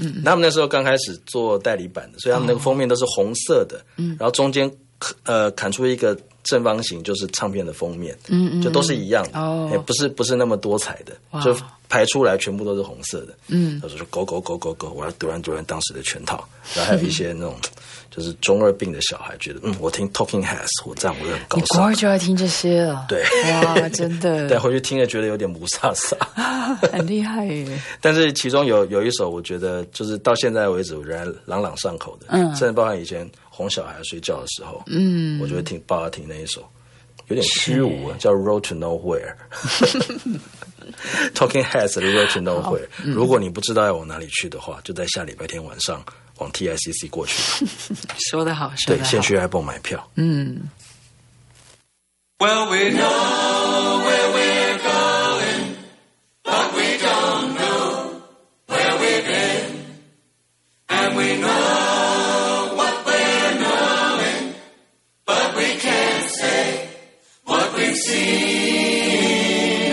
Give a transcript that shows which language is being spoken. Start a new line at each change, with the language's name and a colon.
Chinese: 他们那时候刚开始做代理版的，所以他们那个封面都是红色的。然后中间砍出一个正方形，就是唱片的封面。就都是一样的。也不是那么多彩的，就排出来全部都是红色的。他说
English: go go go go go,
Chinese: 我要 Duran Duran 当时的全套。然后还有一些那种就是中二病的小孩觉得，我听 Talking Heads, 我这样我就很高兴。你国二就要听这些了。对。哇，真的。对，回去听了觉得有点不飒飒。很厉害耶。但是其中有一首我觉得就是到现在为止仍然朗朗上口的。甚至包含以前哄小孩睡觉的时候。我就会听爸爸听那一首。有点虚无，叫 Road to Nowhere。 Talking Heads 的 Road to Nowhere。如果你不知道要往哪里去的话，就在下礼拜天晚上往 TICC 过去。说得好，说得好。对，先去 Apple 买票。
English: Well, we know where we're going, but we don't know where we've been. And we know what we're knowing, but we can't say what we've seen.